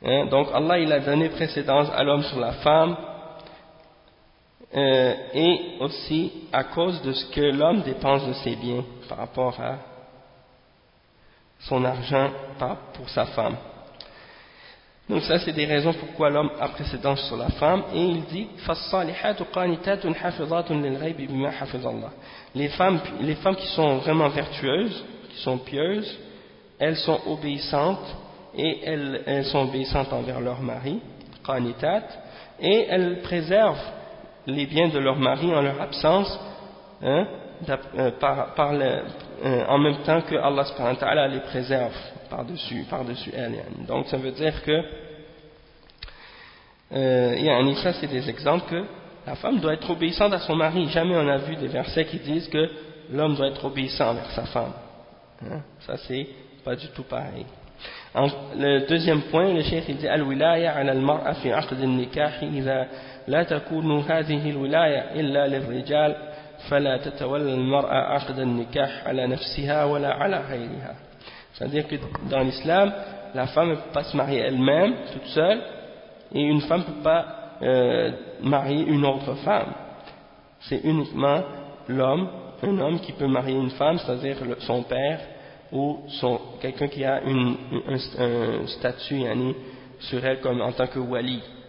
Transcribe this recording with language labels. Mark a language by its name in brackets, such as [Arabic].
[French] Donc Allah il a donné précédence à l'homme sur la femme. Et aussi à cause de ce que l'homme dépense de ses biens par rapport à son argent pour sa femme. Donc ça c'est des raisons pourquoi l'homme a précédence sur la femme. [Arabic] Et il dit فَالصَّالِحَاتُ قَانِتَاتٌ حَفِظَاتٌ لِلْغَيْبِ بِمَا حَفِظَ اللَّهِ. [French] Les femmes qui sont vraiment vertueuses, qui sont pieuses, elles sont obéissantes et elles sont obéissantes envers leur mari قانتات, et elles préservent les biens de leur mari en leur absence, en même temps que Allah subhanahu wa ta'ala les préserve par-dessus elles. Donc ça veut dire que ça c'est des exemples que la femme doit être obéissante à son mari. Jamais on a vu des versets qui disent que l'homme doit être obéissant envers sa femme. Ça c'est pas du tout pareil. Le deuxième point, le cheikh il dit [Arabic] al-wilaya 'ala al-mar'a fi 'aqd an-nikah idha لا تكون هذه الولاية إلا للرجال فلا تتولى المرأة عقد النكاح على نفسها ولا على غيرها. [French] C'est-à-dire que dans l'islam, la femme ne peut pas se marier elle-même, toute seule, et une femme ne peut pas marier une autre femme. C'est uniquement l'homme, un homme qui peut marier une femme, c'est-à-dire son père ou quelqu'un qui a un statut yani, sur elle comme en tant que wali.